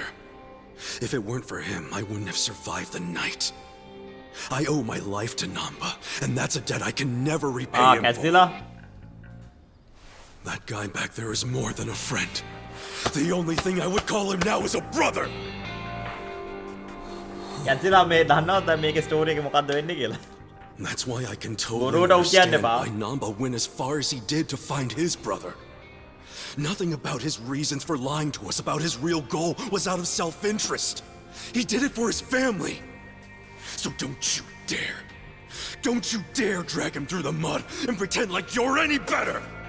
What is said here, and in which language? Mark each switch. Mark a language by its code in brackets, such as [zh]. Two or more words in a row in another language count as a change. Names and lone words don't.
[en] If it weren't for him, I wouldn't have survived the night. I owe my life to Namba, and that's a debt I can never repay him for. Godzilla. That guy back there is more than a friend. The only thing I would call him now is a brother! [si] Godzilla මේ දන්නවද මේකේ ස්ටෝරි එක මොකක්ද වෙන්නේ කියලා? [en] That's why I can totally [si] බොරුවට උ කියන්න [en] understand [si] එපා. [en] why Namba went as far as he did to find his brother. Nothing about his reasons for lying to us about his real goal was out of self-interest. He did it for his family. So don't you dare. Don't you dare drag him through the mud and pretend like you're any better!